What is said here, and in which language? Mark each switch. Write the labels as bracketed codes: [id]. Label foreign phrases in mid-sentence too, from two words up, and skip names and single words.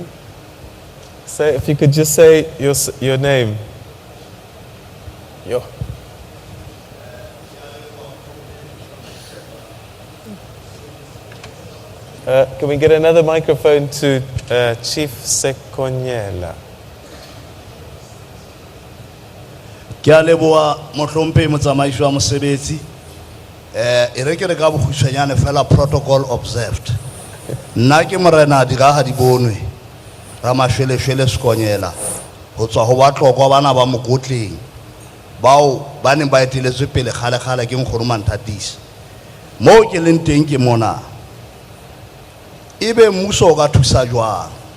[en] Say, if you could just say your name. Yo. Can we get another microphone to Chief Sekonyela? [st] Ke a leboa mohlompe motsamaishi wa mosebetsi e re ke re ka bokgutshwanyane fela [en] protocol observed. [st] Nna ke morena diraga di bonwe ra mashweleshwele Sekonyela ho tswa ho batlokwa bana ba mokotleng bao ba neng ba eteletswe pele kgale ke nkgono Manthatisi mo ke leng teng ke mona ebe mmuso o ka thusa jwang